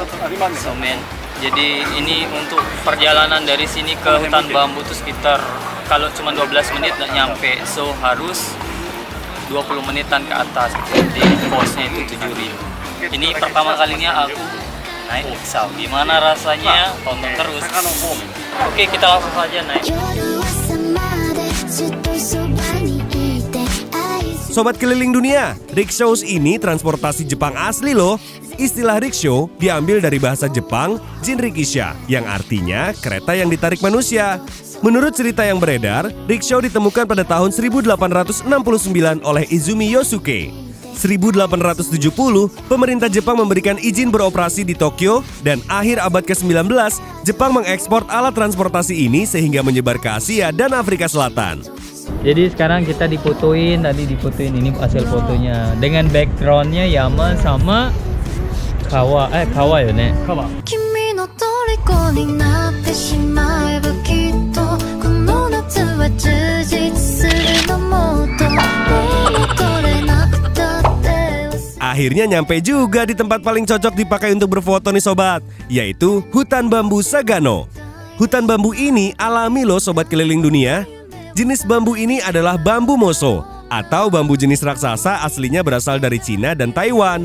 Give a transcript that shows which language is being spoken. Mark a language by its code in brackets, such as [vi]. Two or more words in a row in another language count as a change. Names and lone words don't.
[id] So men, jadi ini untuk perjalanan dari sini ke hutan bambu itu sekitar, kalau cuma 12 menit nggak nyampe, so harus 20 menitan ke atas. Jadi posnya itu 7.000. Ini pertama kalinya aku naik riksau. Gimana rasanya? Tonton terus. Oke, kita langsung saja naik. [ja] 夜朝までずっとそばにいて愛す [id] Sobat keliling dunia, rickshaws ini transportasi Jepang asli loh. Istilah rickshaw diambil dari bahasa Jepang jinrikisha, yang artinya kereta yang ditarik manusia. Menurut cerita yang beredar, rickshaw ditemukan pada tahun 1869 oleh Izumi Yosuke. 1870, pemerintah Jepang memberikan izin beroperasi di Tokyo dan akhir abad ke-19, Jepang mengekspor alat transportasi ini sehingga menyebar ke Asia dan Afrika Selatan. Jadi sekarang kita difotoin, tadi difotoin ini hasil fotonya dengan backgroundnya Yama sama Kawa ya nek. [ja] 君の虜になってしまえばきっとこの夏は充実するのもっと戻れなくたって [id] Akhirnya nyampe juga di tempat paling cocok dipakai untuk berfoto nih sobat, yaitu hutan bambu Sagano. Hutan bambu ini alami loh sobat keliling dunia. Jenis bambu ini adalah bambu moso atau bambu jenis raksasa, aslinya berasal dari Cina dan Taiwan.